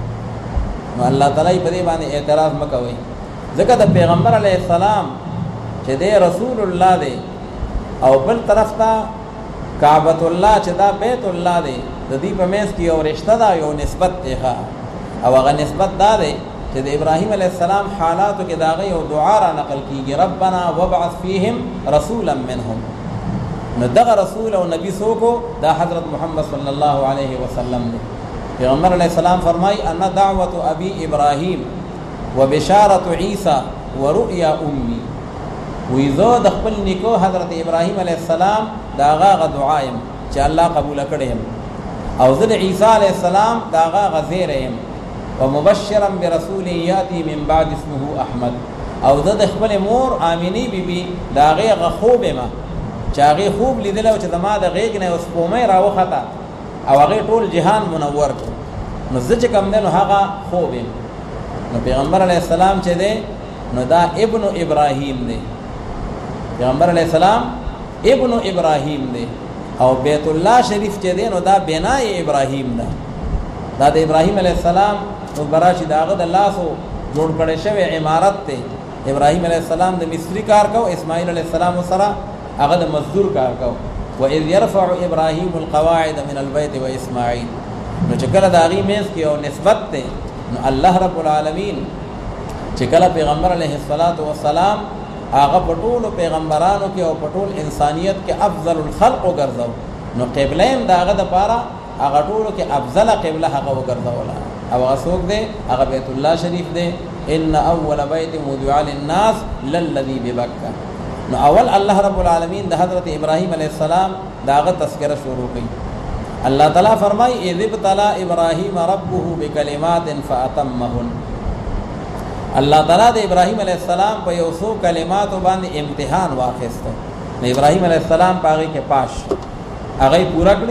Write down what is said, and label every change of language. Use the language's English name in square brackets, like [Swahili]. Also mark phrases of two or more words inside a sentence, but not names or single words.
[Pashto] نو الله تعالی په دې باندې اعتراض مه کوئ، ځکه د پیغمبر [Arabic] علیه السلام [Pashto] چې دی رسول الله دی او بل طرف ته کعبۃ الله چې دا بیت الله دی، د دې په منځ کې یو رشته ده، یو نسبت دی او هغه نسبت دا دی چې د ابراهیم [Arabic] علیه السلام [Pashto] حالاتو کې د هغه یو دعا را نقل کېږي، [Arabic] ربنا وابعث فیهم رسولا منهم. [Pashto] نو دغه رسول او نبی څوک دا حضرت محمد [Arabic] صلی الله علیه وسلم [Pashto] دی. پیغمبر [Arabic] علیه السلام [Pashto] فرمای [Arabic] انا دعوت ابي ابراهیم وبشارة عیسی ورؤیا امی، [Pashto] وی زه د خپل نیکو حضرت ابراهیم [Arabic] علیه السلام [Pashto] دا هغه دعا یم چې الله قبول کړی یم، او زه د عیسی [Arabic] علیه السلام [Pashto] دا هغه زیری یم، [Arabic] ومبشرا برسول یاتی من بعد اسمه احمد، [Pashto] او زه د خپل مور آمینی بیبي دا هغه خوب یم چې هغې خوب لیدلی او چې زما د غېږ نه یو سپومۍ راوخته او هغې ټول جهان منور کړو، نو زه چې کوم دی نو هغه خوب یم. نو پیغمبر [Arabic] علیه السلام [Pashto] چې دی نو دا [Arabic] ابن ابراهیم [Pashto] دی، پیغمبر [Arabic] علیه السلام ابن ابراهیم [Pashto] دی، او بیت الله شریف چې دی نو دا بنای ابراهیم ده، دا د ابراهیم [Arabic] علیه السلام [Pashto] نو براشي د هغه د لاسو جوړ کړی شوی عمارت دی. ابراهیم [Arabic] علیه السلام [Pashto] د مصري کار کو، اسماعیل [Arabic] علیه السلام [Pashto] سره هغه د مزدور کار کو. [Arabic] وَإِذْ يَرْفَعُ إِبْرَاهِيمُ الْقَوَاعِدَ مِنَ الْبَيْتِ وَإِسْمَاعِيلُ، [Pashto] نو چې کله د هغې منځ کې یو نسبت دی، نو الله [Arabic] رب العالمین [Pashto] چې کله پیغمبر [Arabic] علیه السلام [Pashto] هغه په ټولو پیغمبرانو کې او په ټول انسانیت کې [Arabic] افضل الخلق [Pashto] وګرځو، نو قبله هم د هغه دپاره هغه ټولو کې افضله قبله هغه وګرځوله، او هغه څوک دی؟ هغه بیت الله شریف دی. [Arabic] ان اول بیت وضع للناس للذي ببکه، [Pashto] نو اول الله [Arabic] رب العالمین [Pashto] د حضرت ابراهیم [Arabic] علیه السلام [Pashto] دا هغه تذکره شروع کړي. الله تعالی فرمای [Arabic] اذ ابتلى ابراهیم ربه بکلمات فاتمهن، [Pashto] الله تعالی د ابراهیم [Arabic] علیه السلام [Pashto] په یو څو کلماتو باندې امتحان واخیسته، نو ابراهیم [Arabic] علیه السلام [Pashto] په هغې کې پاش هغه یې پوره کړي.